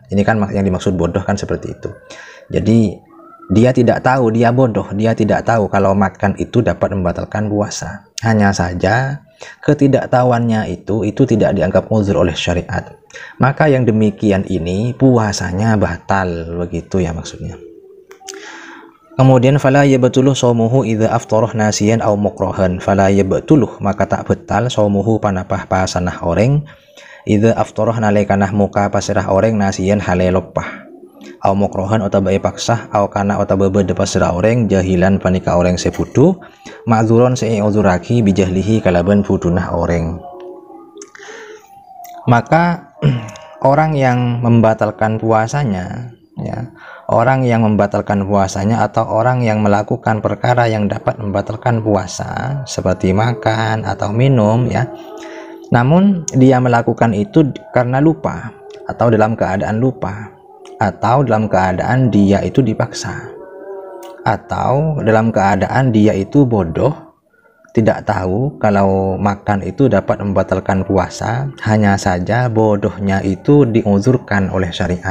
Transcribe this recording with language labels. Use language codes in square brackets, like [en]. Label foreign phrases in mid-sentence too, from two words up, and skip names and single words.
[id] Ini kan yang dimaksud bodoh kan seperti itu. Jadi dia tidak tahu, dia bodoh, dia tidak tahu kalau makan itu dapat membatalkan puasa. Hanya saja ketidaktahuannya itu tidak dianggap uzur oleh syariat. Maka yang demikian ini puasanya batal, begitu ya maksudnya. [ar] Kemudian فلا يبطل صومه إذا أفطر ناسيا أو مكرها. فلا يبطل, [mad] maka tak betal shaumuhu panapah pasanah oreng [ar] إذا أفطر [mad] nalekanah muka pasirah oreng nasiyan hale lopah [ar] أو مكرها [mad] utawa paksah aw kana utawa bede pasirah oreng jahilan panika oreng sepudu ma'dzuron se uzuraki bijahlihi kalaban budunah oreng. [id] Maka orang yang membatalkan puasanya ya, orang yang membatalkan puasanya atau orang yang melakukan perkara yang dapat membatalkan puasa seperti makan atau minum ya, namun dia melakukan itu karena lupa atau dalam keadaan lupa, atau dalam keadaan dia itu dipaksa, atau dalam keadaan dia itu bodoh, tidak tahu kalau makan itu dapat membatalkan puasa, hanya saja bodohnya itu diuzurkan oleh syariat.